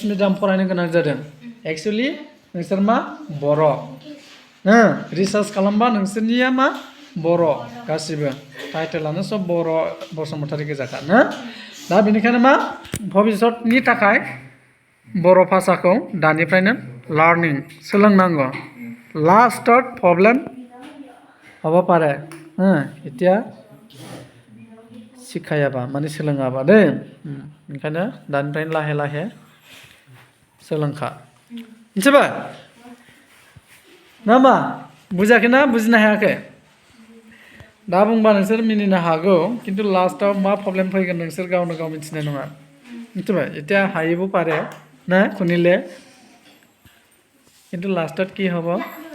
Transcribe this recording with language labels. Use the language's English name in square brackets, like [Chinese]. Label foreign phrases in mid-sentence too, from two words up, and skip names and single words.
[Bodo] मिडियाम फरायनो गोनां जादों एक्चुअलि नोंसोर मा बर' हो रिसार्च खालामबा नोंसोरनिया मा बर' गासिबो टाइटेलानो सब बर' बसुमतारी गोजाखा ना दा बेनिखायनो मा भबिष्यतनि थाखाय बर' भाषाखौ दानिफ्रायनो लार्निं सोलोंनांगौ लास्टत प्रब्लेम [Assamese] হ'ব পাৰে এতিয়া [Bodo] शिखायाबा माने सोलोङाबा दे ओंखायनो दानिफ्रायनो लाहे लाहे सोलोंखा मिथिबाय ना मा बुजाखैना बुजिनो हायाखै दा बुंबा नोंसोर मिनिनो हागौ खिन्थु लास्टआव मा प्रब्लेम फैगोन नोंसोर गावनो गाव मिथिनाय नङा मिथिबाय [Assamese] এতিয়া হাঁহিব পাৰে না শুনিলে কিন্তু লাষ্টত কি হ'ব